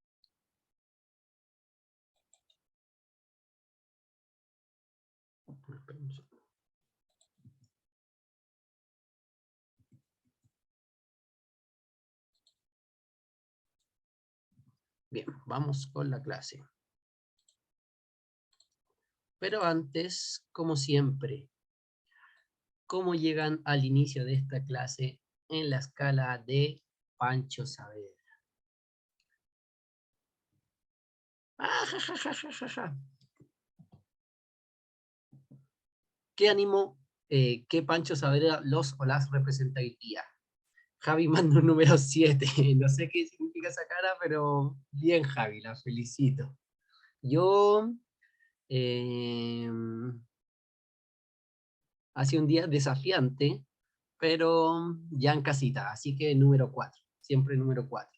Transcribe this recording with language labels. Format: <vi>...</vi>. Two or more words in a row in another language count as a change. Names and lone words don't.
<es>Bien, vamos con la clase. Pero antes, como siempre, ¿cómo llegan al inicio de esta clase en la escala de Pancho Saavedra? ¡Ah, ja, ja, ja, ja, ja, ja! ¿Qué ánimo, qué Pancho Saavedra los o las representa hoy día? Javi manda un número 7. No sé qué significa esa cara, pero bien, Javi, la felicito. Yo, eh, hace un día desafiante, pero ya en casita, así que número 4, siempre número 4.</es>